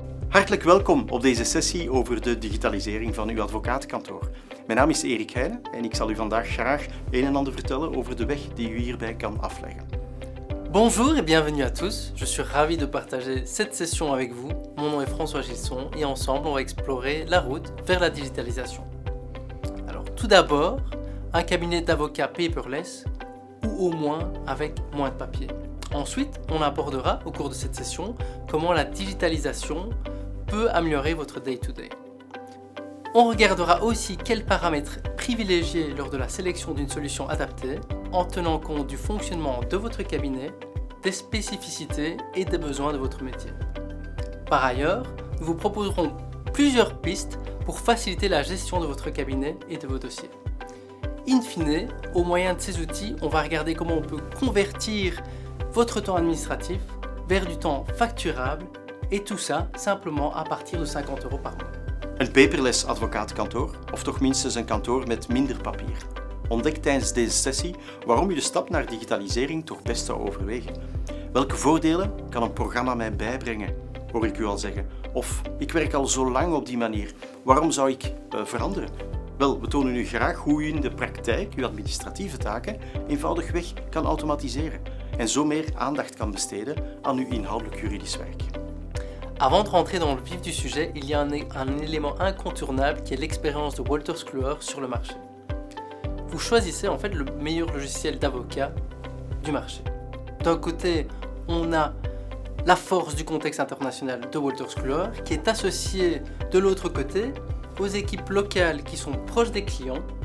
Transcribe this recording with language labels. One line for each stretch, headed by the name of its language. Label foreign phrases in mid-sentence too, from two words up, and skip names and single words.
Dutch: Hartelijk welkom op deze sessie over de digitalisering van uw advocatenkantoor. Mijn naam is Erik Heijnen en ik zal u vandaag graag een en ander vertellen over de weg die u hierbij kan afleggen.
French: Bonjour et bienvenue à tous, je suis ravi de partager cette session avec vous. Mon nom est François Gilson et ensemble on va explorer la route vers la digitalisation. Alors tout d'abord, un cabinet d'avocats paperless ou au moins avec moins de papier. Ensuite, on abordera au cours de cette session comment la digitalisation peut améliorer votre
English: day-to-day.
French: On regardera aussi quels paramètres privilégier lors de la sélection d'une solution adaptée en tenant compte du fonctionnement de votre cabinet, des spécificités et des besoins de votre métier. Par ailleurs, nous vous proposerons plusieurs pistes pour faciliter la gestion de votre cabinet et de vos dossiers. In fine, au moyen de ces outils, on va regarder comment on peut convertir votre temps administratif vers du temps facturable et tout ça simplement à partir de 50 € par mois.
Dutch: Een paperless advocatenkantoor, of toch minstens een kantoor met minder papier. Ontdek tijdens deze sessie waarom u de stap naar digitalisering toch best zou overwegen. Welke voordelen kan een programma mij bijbrengen, hoor ik u al zeggen. Of, ik werk al zo lang op die manier, waarom zou ik veranderen? Wel, we tonen u graag hoe u in de praktijk uw administratieve taken eenvoudigweg kan automatiseren en zo meer aandacht kan besteden aan uw inhoudelijk juridisch werk.
French: Avant de rentrer dans le vif du sujet, il y a un élément incontournable qui est l'expérience de Wolters Kluwer sur le marché. Vous choisissez en fait le meilleur logiciel d'avocat du marché. D'un côté, on a la force du contexte international de Wolters Kluwer qui est associée de l'autre côté aux équipes locales qui sont proches des clients.